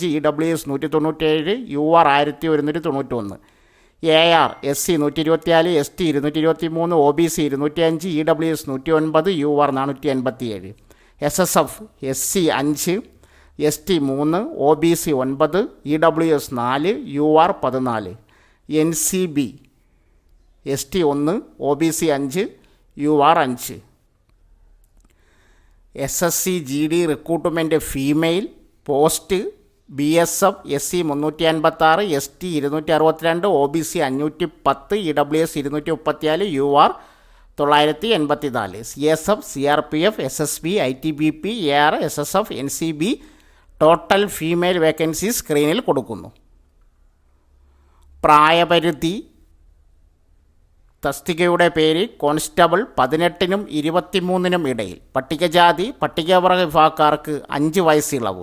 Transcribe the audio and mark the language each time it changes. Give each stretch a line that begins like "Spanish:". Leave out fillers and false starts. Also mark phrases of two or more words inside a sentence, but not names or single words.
English: EWS 197, UR 1191, AR SC 124, ST 223, OBC 205, EWS 109, UR 487, SSF SC 5, ST 3, OBC 9, EWS 4, UR 14, NCB ST 1, OBC 5, UR 5.
Malayalam: SSC GD
English: recruitment female post
Malayalam: BSF SC 356, ST 262, OBC 510, EWS 234, UR 984, CSF CRPF SSB ITBP AR SSF NCB
English: total female vacancy
Malayalam: സ്ക്രീനിൽ കൊടുക്കുന്നു. പ്രായപരിധി തസ്തികയുടെ പേര് കോൺസ്റ്റബിൾ 18-നും 23-നും ഇടയിൽ. പട്ടികജാതി പട്ടികവർഗ വിഭാഗക്കാർക്ക് 5 വയസ്സ് ഇളവ്.